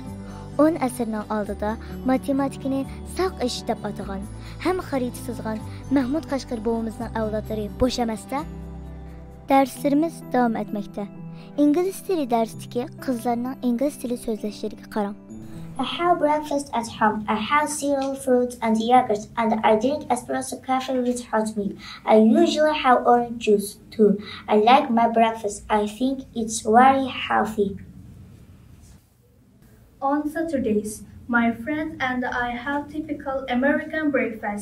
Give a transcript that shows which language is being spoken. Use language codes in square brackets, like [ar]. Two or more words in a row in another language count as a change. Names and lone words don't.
[uz] 10 asrning oldida matematikani saq ish deb atagan, ham xarita chizgan Mahmud Qashqar bovimizning avlodlari bo'sh emasda. Darslarimiz davom etmoqda. İngliz tili darsidagi qizlarning ingliz tili so'zlashlariga qarang. [en] I have breakfast at home. I have cereal, fruit, and yogurt, and I drink espresso coffee with hot milk. I usually have orange juice too. I like my breakfast. I think it's very healthy. On Saturdays, my friends and I have typical American breakfast.